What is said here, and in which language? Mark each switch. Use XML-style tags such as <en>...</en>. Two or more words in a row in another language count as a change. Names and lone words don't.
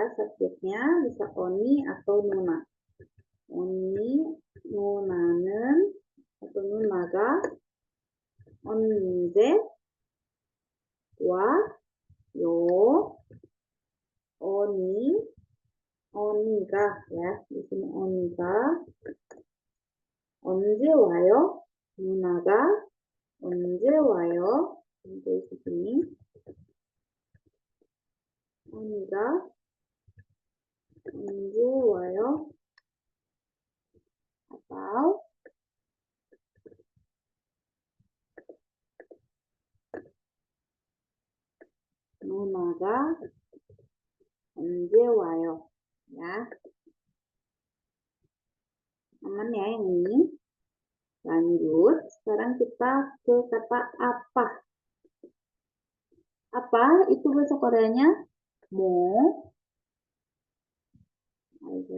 <id>Subjeknya bisa oni atau nuna.</id> <ko>언니, 누나는,</ko> <id>atau</id> <ko>누나가, 언제, 와, 요, 언니, 언니가</ko> <id>ya. Di sini onika.</id> <ko>언제 와요? 누나가 언제 와요?</ko> <id>untuk di sini.</id> <ko>언니가 언제 와요? atau 누나가 언제 와요?</ko> <id>Ya. Aman ya yang ini. Lanjut. Sekarang kita ke kata apa. Apa itu bahasa Koreanya? Mo. Ayo.</id>